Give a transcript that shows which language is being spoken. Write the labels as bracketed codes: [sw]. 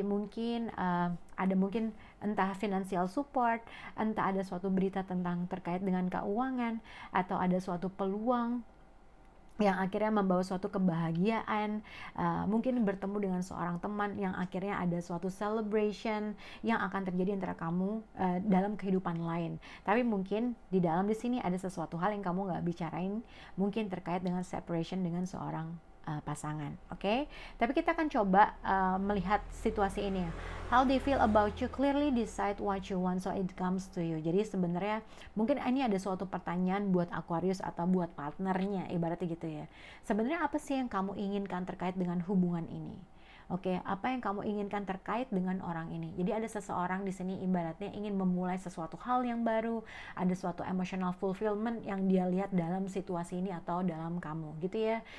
[id] Mungkin ada mungkin entah financial support, entah ada suatu berita tentang terkait dengan keuangan, atau ada suatu peluang yang akhirnya membawa suatu kebahagiaan, mungkin bertemu dengan seorang teman yang akhirnya ada suatu celebration yang akan terjadi antara kamu dalam kehidupan lain. Tapi mungkin di sini ada sesuatu hal yang kamu nggak bicarain, mungkin terkait dengan separation dengan seorang pasangan, oke? Tapi kita akan coba melihat situasi ini ya. [en] How they feel about you, clearly decide what you want so it comes to you. [id] Jadi sebenarnya mungkin ini ada suatu pertanyaan buat Aquarius atau buat partnernya, ibaratnya gitu ya. Sebenarnya apa sih yang kamu inginkan terkait dengan hubungan ini? Oke, apa yang kamu inginkan terkait dengan orang ini? Jadi ada seseorang di sini ibaratnya ingin memulai sesuatu hal yang baru, ada suatu emotional fulfillment yang dia lihat dalam situasi ini atau dalam kamu, gitu ya.